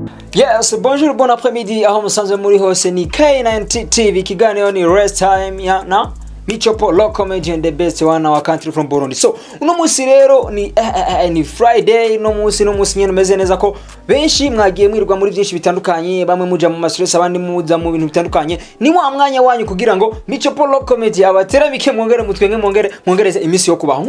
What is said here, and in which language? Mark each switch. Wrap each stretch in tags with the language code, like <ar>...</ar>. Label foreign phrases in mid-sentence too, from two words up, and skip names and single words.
<rn>Yes,</rn> <fr>bonjour, bon après-midi,</fr> <rn>aho musanzwe muri hose ni K9 TV, kiganiro ni Rest Time ya na Michopo</rn> <en>local comedy and the best one our country from Burundi.</en> <rn>So, uno musi rero ni Friday, no musi nyene meze neza ko benshi mwagiye mwirwa muri byinshi bitandukanye, bamwe muja mu mastress abandi muza mu bintu bitandukanye. Ni wa mwanya wanyu kugira ngo Michopo local comedy abateramike mwongere mutwenge mwongereze imisi yo kubaho.</rn>